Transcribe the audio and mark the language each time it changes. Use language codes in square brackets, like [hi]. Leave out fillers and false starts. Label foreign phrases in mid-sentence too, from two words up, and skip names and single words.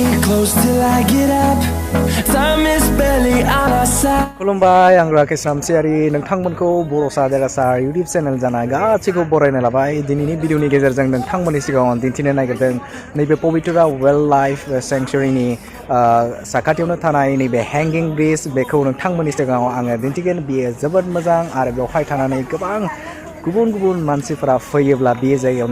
[en] close till I get up. Time is barely on our side. [brx] खुलुमबाय आं राकेश रामसियारि नोंथांमोनखौ बर'सा देरासा [en] YouTube channel [brx] जानाय गासैखौ बरायनो लाबाय दिनैनि भिडिअनि गेजेरजों नोंथांमोननि सिगाङाव दिन्थिनो नागिरदों नैबे पबितरा वाइल्ड लाइफ सेंक्चुरिनि साखाथियावनो थानाय नैबे [en] hanging bridge [brx] बेखौ नोंथांमोननि सिगाङाव आङो दिन्थिगोन बेयो जोबोद मोजां आरो बेवहाय थानानै गोबां गुबुन मानसिफोरा फैयोब्ला बे जायगायावनो